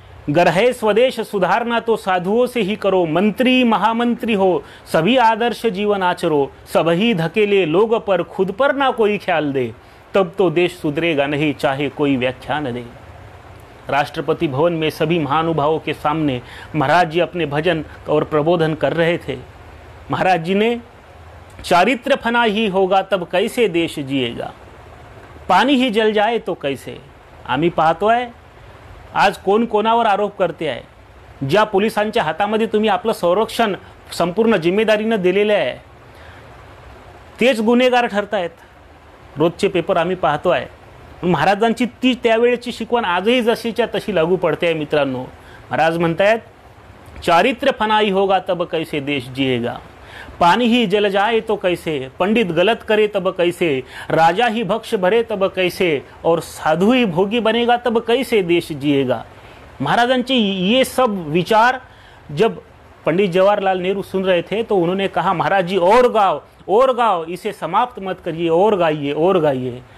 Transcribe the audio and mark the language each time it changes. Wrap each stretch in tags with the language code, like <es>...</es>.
<hi>गर है स्वदेश सुधारना तो साधुओं से ही करो, मंत्री महामंत्री हो सभी आदर्श जीवन आचरो, सबही धकेले लोग पर खुद पर ना कोई ख्याल दे, तब तो देश सुधरेगा नहीं चाहे कोई व्याख्यान दे। राष्ट्रपति भवन में सभी महानुभावों के सामने महाराज जी अपने भजन और प्रबोधन कर रहे थे। महाराज जी ने चारित्र फना ही होगा तब कैसे देश जिएगा, पाणी ही जल जाए तो कैसे।</hi> <mr>आम्ही पाहतोय आज कोण कोणावर आरोप करते आहे। ज्या पोलिसांच्या हातामध्ये तुम्ही आपलं संरक्षण संपूर्ण जिम्मेदारीने दिलेले आहे तेच गुन्हेगार ठरतायत। रोजचे पेपर आम्ही पाहतोय। महाराजांची ती त्यावेळेची शिकवण आजही जशीच्या तशी लागू पडते आहे। मित्रांनो, महाराज म्हणतायत</mr> <hi>चारित्र फनाई होगा तब कैसे देश जिएगा, पानी ही जल जाए तो कैसे, पंडित गलत करे तब कैसे, राजा ही भक्ष भरे तब कैसे, और साधु ही भोगी बनेगा तब कैसे देश जिएगा।</hi> <mr>महाराजांचे</mr> <hi>ये सब विचार जब पंडित जवाहरलाल नेहरू सुन रहे थे तो उन्होंने कहा, महाराज जी और गाओ, इसे समाप्त मत करिए, और गाइए।</hi>